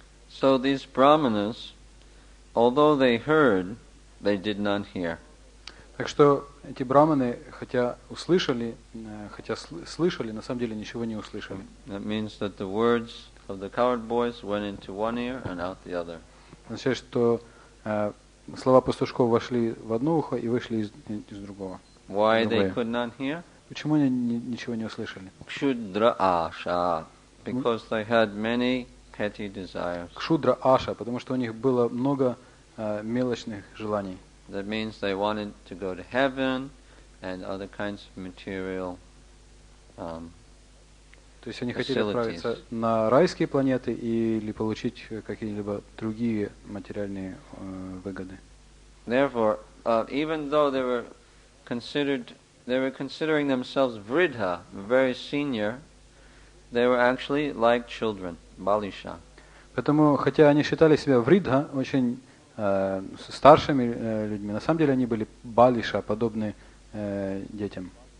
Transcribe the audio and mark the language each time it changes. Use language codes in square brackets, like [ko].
[en] So these brahmanas, although they heard, they did not hear. [ru] Так что эти браманы, хотя слышали, на самом деле ничего не услышали. [en] That means that the words of the cowherd boys went into one ear and out the other. [ru] Означает, что слова пастушков вошли в одно ухо и вышли из другого. [en] Why they could not hear? [ru] Почему они ничего не услышали? [en] Kshudra asha, because they had many petty desires. [ru] Кшудра аша, потому что у них было много мелочных желаний. [en] That means they wanted to go to heaven and other kinds of material [ru] То есть они хотели отправиться на райские планеты или получить какие-либо другие материальные выгоды. [en] Therefore, even though they were considering themselves vridha, very senior, they were actually like children, balisha. [ru] Поэтому, хотя они считали себя вридха, очень старшими людьми, на самом деле они были балиша, подобны детям.